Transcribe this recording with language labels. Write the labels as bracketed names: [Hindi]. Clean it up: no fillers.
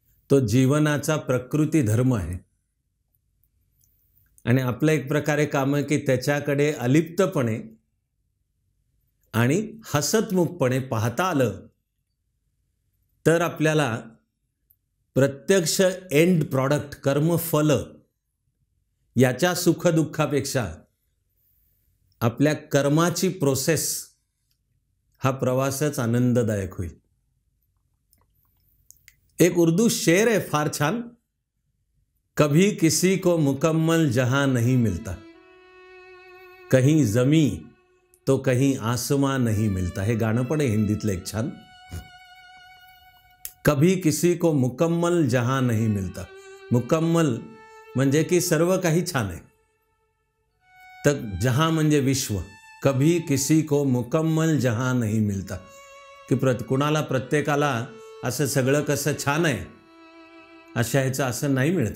[Marathi] तो जीवनाचा प्रकृती धर्म आहे, आणि आपलं एक प्रकारे काम आहे की त्याच्याकडे अलिप्तपणे आणि हसतमुखपणे पाहता आलं तर आपल्याला प्रत्यक्ष एंड प्रॉडक्ट, कर्मफल, याच्या सुखदुःखापेक्षा आपल्या कर्माची प्रोसेस, हा प्रवासच आनंददायक होईल। [Hindi] एक उर्दू शेर है [Marathi] फार छान, [Hindi] कभी किसी को मुकम्मल जहां नहीं मिलता, कहीं जमी तो कहीं आसमां नहीं मिलता. [Marathi] हे गाणं पण आहे हिंदीतलं एक छान. [Hindi] कभी किसी को मुकम्मल जहां नहीं मिलता. [Marathi] मुकम्मल म्हणजे की सर्व काही छान आहे, तर जहां म्हणजे विश्व. [Hindi] कभी किसी को मुकम्मल जहां नहीं मिलता, [Marathi] की कुणाला प्रत्येकाला असं सगळं कसं छान आहे अशा ह्याचं असं नाही मिळत.